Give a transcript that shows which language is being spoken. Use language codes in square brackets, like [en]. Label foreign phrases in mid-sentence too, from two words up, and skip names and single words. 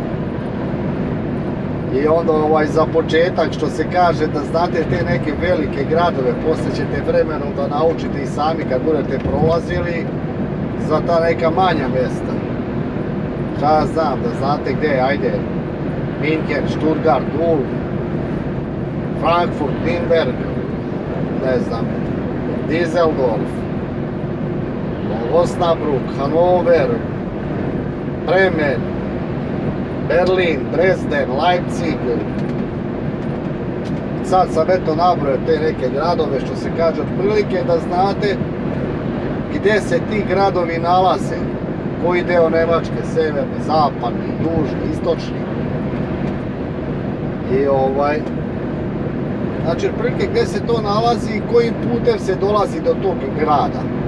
[sr] I onda za početak što se kaže da znate te neke velike gradove, poslije ćete vremenom da naučite i sami kad budete prolazili za ta neka manja mjesta. Šta ja znam, da znate gdje, ajde, München, Stuttgart, Ulm, Frankfurt, Nürnberg, ne znam, Düsseldorf, Osnabrück, Hannover, Bremen, Berlin, Dresden, Leipzig. Sad sam eto nabrojao te neke gradove što se kaže otprilike da znate gdje se ti gradovi nalaze, koji deo Njemačke, severni, zapadni, južni, istočni. I znači otprilike gdje se to nalazi i kojim putem se dolazi do tog grada.